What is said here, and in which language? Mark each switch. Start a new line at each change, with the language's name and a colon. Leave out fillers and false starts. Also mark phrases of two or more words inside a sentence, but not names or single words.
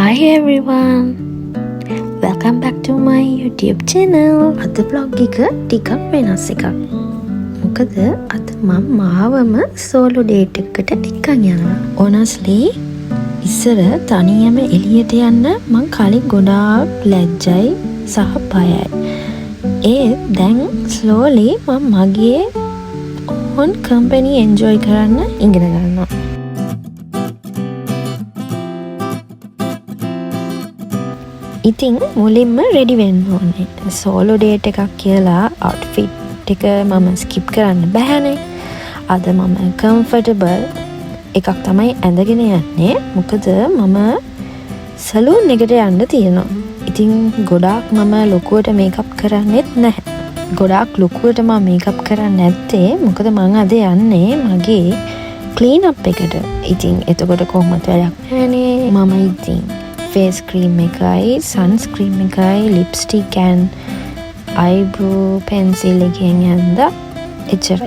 English: everyone, welcome back to my YouTube channel.
Sinhala: අද vlog එක ටිකක් වෙනස් එකක්. මොකද අද මම මාවම
English: solo date
Sinhala: එකකට නිකන් යනවා. Honestly ඉස්සර තනියම එළියට යන්න මං කලින් ගොඩාක් ලැජ්ජයි සහ බයයි. දැන් slowly මම මගේ
English: own company enjoy
Sinhala: කරන්න ඉගෙන ගන්නවා. ඉතින් මුලින්ම රෙඩි වෙන්න ඕනේ.
English: solo date
Sinhala: එකක් කියලා outfit එක මම ස්කිප් කරන්න බෑනේ. අද මම comfortable එකක් තමයි ඇඳගෙන යන්නේ. මොකද මම සලූන් එකට යන්න තියෙනවා. ඉතින් ගොඩාක් මම ලොකුවට මේකප් කරන්නෙත් නැහැ. ගොඩාක් ලොකුවට මම මේකප් කරන්නේ නැත්තේ මොකද මම අද යන්නේ මගේ
English: clean up
Sinhala: එකට. ඉතින් එතකොට කොහොමද වැඩක් නැනේ. මම ඉතින්
English: face cream
Sinhala: එකයි sunscreen එකයි
English: lipstick and eyebrow pencil
Sinhala: එකෙන් යන්දා එච්චරයි.